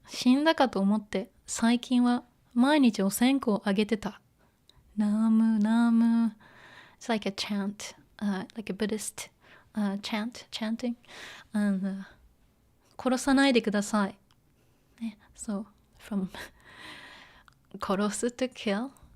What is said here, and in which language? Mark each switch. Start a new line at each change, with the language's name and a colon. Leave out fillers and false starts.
Japanese: 死んだかと思って最近は毎日お線香をあげてた。ナムナム。
English: It's like a chant, like a Buddhist chanting.
Japanese: And, 殺さないでください。
English: ね、so, from 殺す to kill.